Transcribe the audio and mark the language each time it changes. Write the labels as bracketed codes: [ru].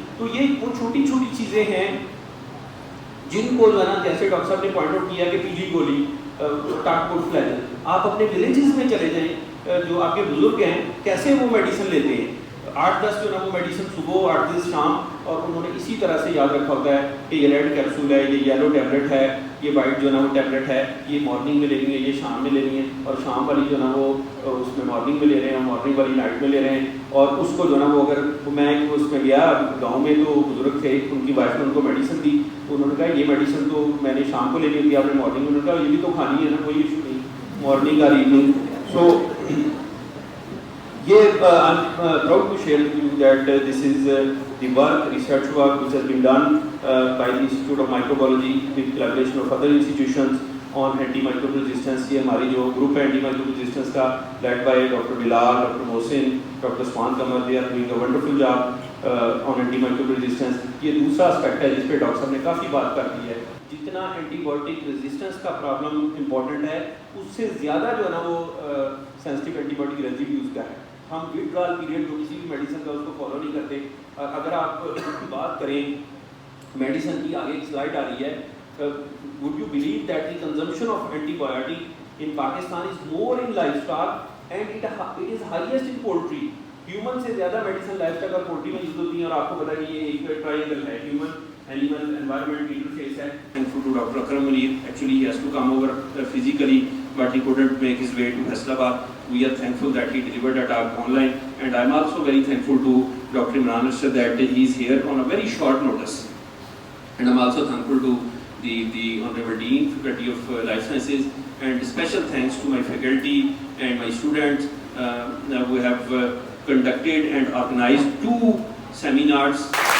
[ur] تو یہ وہ چھوٹی چھوٹی چیزیں ہیں جن کو جو ہے نا, جیسے ڈاکٹر صاحب نے پوائنٹ آؤٹ کیا کہ پیلی گولی, ٹاکپورٹ فلیجل, آپ اپنے ولیجز میں چلے جائیں, جو آپ کے بزرگ ہیں کیسے وہ میڈیسن لیتے ہیں, 8-10 جو ہے نا وہ میڈیسن صبح, 8-10 شام, اور انہوں نے اسی طرح سے یاد رکھا ہوتا ہے کہ یہ ریڈ کیپسول ہے, یہ یلو ٹیبلٹ ہے, یہ وائٹ جو ہے نا وہ ٹیبلٹ ہے, یہ مارننگ میں لینی ہے, یہ شام میں لینی ہے, اور شام والی جو ہے نا وہ اس میں مارننگ میں لے رہے ہیں, مارننگ والی نائٹ میں لے رہے ہیں. اور اس کو جو ہے نا وہ اگر میں اس میں گیا گاؤں میں تو بزرگ تھے, ان کی وائف نے ان کو میڈیسن دی, تو انہوں نے کہا یہ میڈیسن تو میں نے شام کو لینی ہوتی ہے, آپ نے مارننگ میں, انہوں نے کہا یہ بھی تو کھانی ہے نا, کوئی ایشو نہیں, مارننگ اور evening. [en] So I'm proud to share with you that this is the research work which has been done by the Institute of Microbiology with collaboration of other institutions on antimicrobial resistance. [ur] یہ ہماری جو group ہے antimicrobial resistance کا, [en] led by Dr. Bilal, Dr. Mohsin, Dr. Usman Qamar, they are doing a wonderful job on antimicrobial resistance. [ur] یہ دوسرا aspect ہے جس پہ ڈاکٹر صاحب نے کافی بات کر دی ہے. جتنا اینٹی بایوٹک ریزسٹنس کا پرابلم امپورٹنٹ ہے, اس سے زیادہ جو ہے نا وہ سینسٹیو اینٹی بایوٹک ریزیڈیوز کا ہے. ہم وڈرال پیریڈ جو کسی بھی میڈیسن کا اس کو فالو نہیں کرتے. اگر آپ بات کریں میڈیسن کی, آگے ایک سلائڈ آ رہی ہے, [en] would you believe that the consumption of antibiotic in Pakistan is more in livestock and it is highest in poultry. [ur] Human سے زیادہ میڈیسن لائف اسٹاک اور پولٹری میں یوز ہوتی ہیں, اور آپ کو پتا ہے کہ یہ ایک ٹرائنگل ہے, ہیومن اینیمل انوائرمنٹ انٹرفیس ہے. [en] Thankful to Dr. Akram Munir, actually he has to come over physically but he couldn't make his way to Faisalabad. We are thankful that he delivered a talk online, and I'm also very thankful to Dr. Imran Arshad that he is here on a very short notice. And I'm also thankful to the Honorable Dean, Faculty of Life Sciences, and special thanks to my faculty and my students who have conducted and organized 2 seminars.